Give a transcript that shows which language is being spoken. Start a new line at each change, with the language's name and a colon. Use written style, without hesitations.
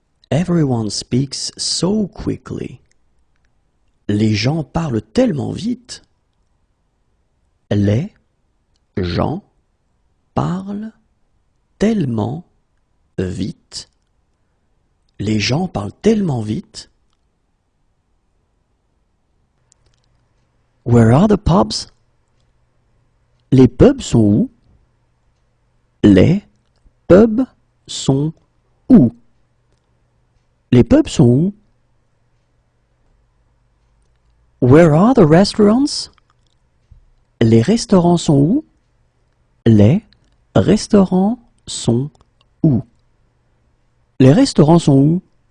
English: Everyone speaks so quickly.
French: Les gens parlent tellement vite. Les gens parlent tellement vite. Les gens parlent tellement vite.
English: Where are the pubs?
French: Les pubs sont où? Les pubs sont où? Les pubs sont où?
English: Where are the restaurants?
French: Les restaurants sont où? Les restaurants sont où? Les restaurants sont où?